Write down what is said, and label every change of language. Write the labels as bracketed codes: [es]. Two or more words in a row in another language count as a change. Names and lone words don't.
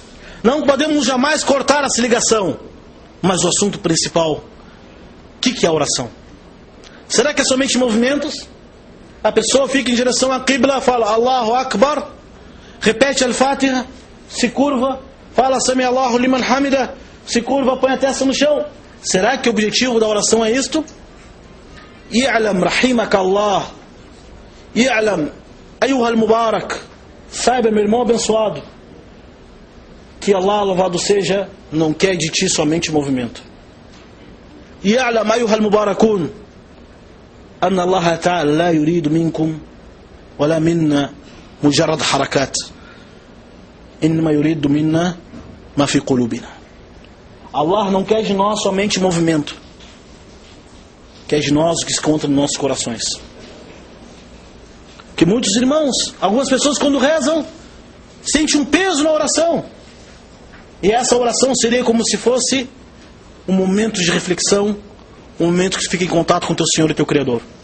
[pt] Não podemos jamais cortar essa ligação. Mas o assunto principal, o que é a oração? Será que é somente movimentos? A pessoa fica em direção à Qibla, fala [ar] الله أكبر, [pt] repete Al-Fatiha, se curva, fala [ar] سمع الله لمن حمده, [pt] se curva, põe a testa no chão. Será que o objetivo da oração é isto? [ar] اعلم رحمك الله, اعلم أيها المبارك, [pt] saiba, meu irmão abençoado, que Allah, louvado seja, não quer de ti somente movimento. [ar] اعلم أيها المباركون، أن الله تعالى لا يريد منكم ولا منا مجرد حركات، إنما يريد منا ما في قلوبنا. [pt] Allah não quer de nós somente movimento, quer de nós o que se encontra nos nossos corações. Que muitos irmãos, algumas pessoas quando rezam, sentem um peso na oração. E essa oração seria como se fosse um momento de reflexão, um momento que fica em contato com teu Senhor e teu Criador.